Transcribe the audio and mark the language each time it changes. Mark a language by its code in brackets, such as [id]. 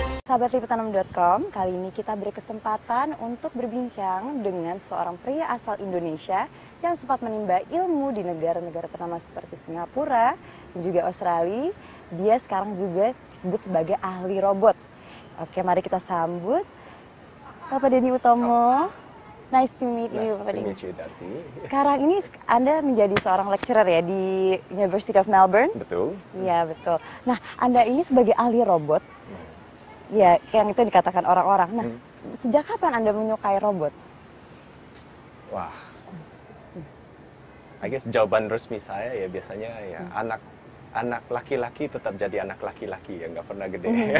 [id] Sahabat Liputanam.com, kali ini kita berkesempatan untuk berbincang dengan seorang pria asal Indonesia yang sempat menimba ilmu di negara-negara ternama seperti Singapura dan juga Australia. Dia sekarang juga disebut sebagai ahli robot. Oke, mari kita sambut Bapak Denny Utomo. [en] Nice to meet you, Bapak Denny. [id] Sekarang ini Anda menjadi seorang lecturer ya di University of Melbourne. Betul. Iya, betul. Nah, Anda ini sebagai ahli robot. Ya, yang itu dikatakan orang-orang. Nah, sejak kapan Anda menyukai robot? Wah, [en] I guess [id] jawaban resmi saya ya biasanya ya anak laki-laki tetap jadi anak laki-laki ya, nggak pernah gede.